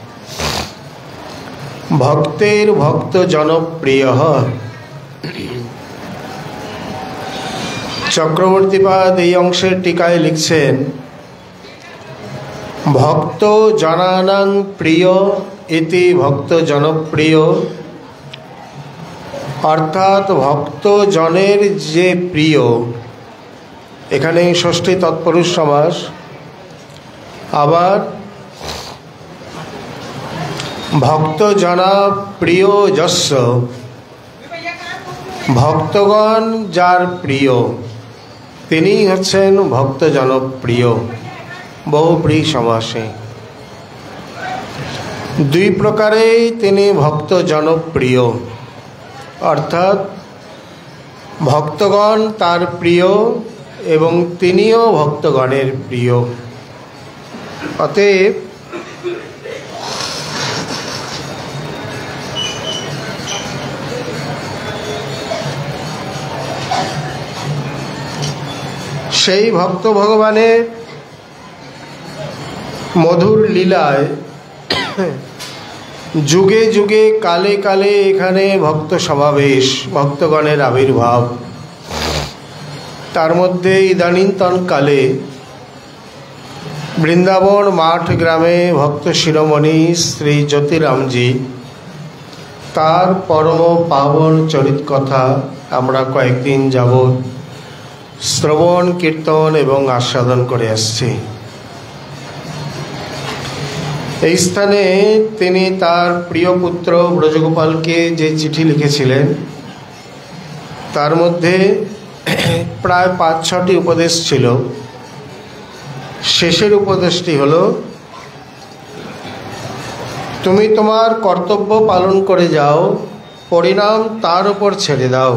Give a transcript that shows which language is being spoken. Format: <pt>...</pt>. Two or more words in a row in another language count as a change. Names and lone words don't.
<bn>ভক্তের ভক্ত জনপ্রিয় চক্রবর্তীপাদ এই অংশের টিকায় লিখছেন,</bn> <sa>ভক্ত জনানাং প্রিয় ইতি ভক্ত জনপ্রিয়।</sa> <bn>অর্থাৎ ভক্ত জনের যে প্রিয়, এখানে ষষ্ঠী তৎপুরুষ সমাস। আবার</bn> <sa>भक्त जना प्रिय जस्य,</sa> <bn>ভক্তগণ যার প্রিয় তিনি হচ্ছেন ভক্ত জনপ্রিয়। বহুপ্রিয় সমাসে দুই প্রকারে তিনি ভক্ত জনপ্রিয়, অর্থাৎ ভক্তগণ তার প্রিয় এবং তিনিও ভক্তগণের প্রিয়। অতএব সেই ভক্ত ভগবানের মধুর লীলায় যুগে যুগে কালে কালে এখানে ভক্ত সমাবেশ ভক্তগণের আবির্ভাব। তার মধ্য ইদানীন্তন কালে বৃন্দাবন মাঠ গ্রামে ভক্ত শিরোমণি শ্রী জ্যোতিরাম জী তার পরম পাবন চরিত কথা আমরা কয়েকদিন যাবত শ্রবণ কীর্তন এবং আস্বাদন করে আসছি। এই স্থানে তিনি তার প্রিয় পুত্র ব্রজগোপালকে যে চিঠি লিখেছিলেন তার মধ্যে প্রায় ৫-৬টি উপদেশ ছিল। শেষের উপদেশটি হলো, তুমি তোমার কর্তব্য পালন করে যাও, পরিণাম তার উপর ছেড়ে দাও।</bn>